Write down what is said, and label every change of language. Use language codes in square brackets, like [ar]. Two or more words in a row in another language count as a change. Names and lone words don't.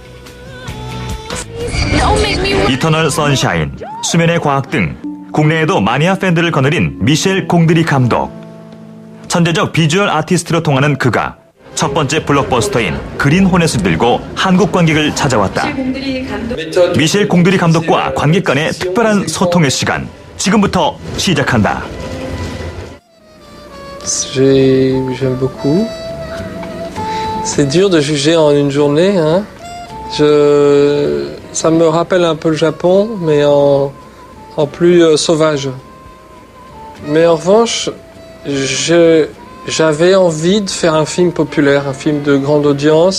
[ko] 이터널 선샤인, 수면의 과학 등 국내에도 마니아 팬들을 거느린 미셸 공드리 감독. 천재적 비주얼 아티스트로 통하는 그가 첫 번째 블록버스터인 그린 호넷을 들고 한국 관객을 찾아왔다. 미셸 공드리 감독과 관객 간의 특별한 소통의 시간, 지금부터 시작한다. [fr] J'aime beaucoup. C'est dur de juger en une journée, hein. Ça me rappelle un peu le Japon, mais en plus sauvage. Mais en revanche, j'avais envie de faire un film populaire, un film de grande audience.